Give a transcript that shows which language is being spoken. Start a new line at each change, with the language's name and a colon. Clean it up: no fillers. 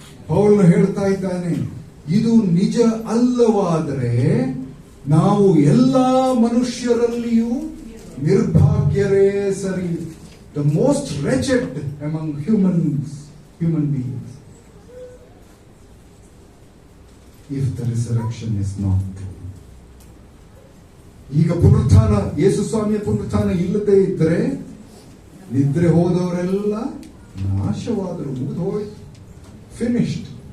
Kannada: ಪೌಲನು ಹೇಳ್ತಾ ಇದ್ದಾನೆ, ಇದು ನಿಜ ಅಲ್ಲವಾದರೆ ನಾವು ಎಲ್ಲಾ ಮನುಷ್ಯರಲ್ಲಿಯೂ ನಿರ್ಭಾಗ್ಯರೇ ಸರಿ.
English: The most wretched among human beings if the resurrection is not true.
Kannada: ಈಗ ಪುನರುತ್ಥಾನ, ಯೇಸು ಸ್ವಾಮಿಯ ಪುನರುತ್ಥಾನ ಇಲ್ಲದೆ ಇದ್ದರೆ ನಿದ್ರೆ ಹೋದವರೆಲ್ಲ ನಾಶವಾದರು, ಮುಗಿದು ಹೋಯ್ತು, ಫಿನಿಶ್ಡ್.